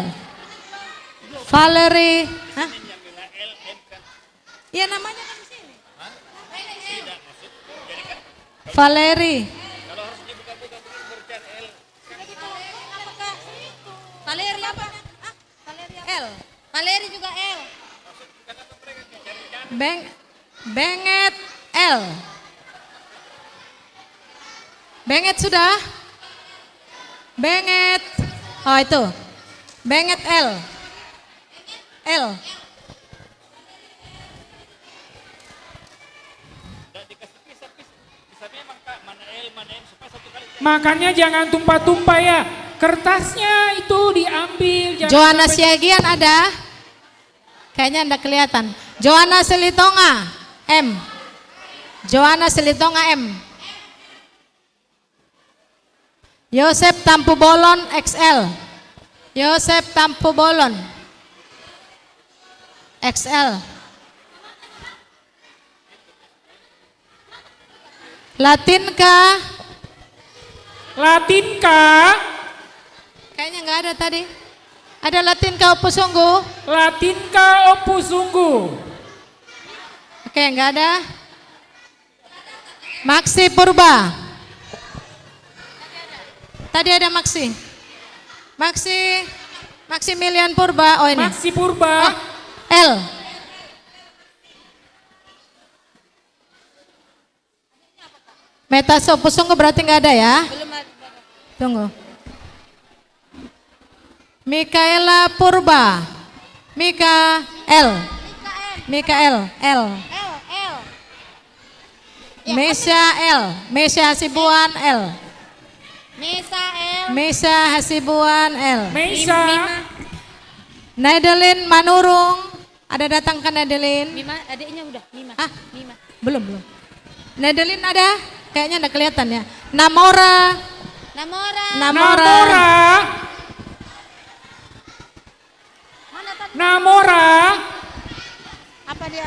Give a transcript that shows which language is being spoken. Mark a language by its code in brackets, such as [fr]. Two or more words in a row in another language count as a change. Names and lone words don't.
[id] Valerie. Hah? Ya namanya kan di sini. Valerie. Valeri apa? L. Valeri juga L. Benget L. Benget sudah? Benget. Oh itu. Benget L. Makanya jangan tumpah-tumpah ya. Kertasnya itu diambil. Joanna Siagian ada? Kayaknya anda kelihatan. Joanna Selitonga M. Joanna Selitonga M. Yosep Tampu Bolon XL. Yosep Tampu Bolon XL. Latinka. Kayaknya nggak ada tadi. Ada Latinka Opusunggu. Oke, nggak ada. Maxi Purba. Tadi ada Maxi. Maximilian Purba. Oh ini. Maxi Purba. L. Meta Opusunggu berarti nggak ada ya? Belum ada. Tunggu. Mikaela Purba. Mikael L. Mesya Hasibuan L. Mesa L. Naidelin Manurung Ada datang kan Nadelin? Mima, adiknya udah. Mima. Hah? Mima. Belum. Nadelin ada? Kayaknya enggak kelihatan ya. Namora. Namora. Apa dia?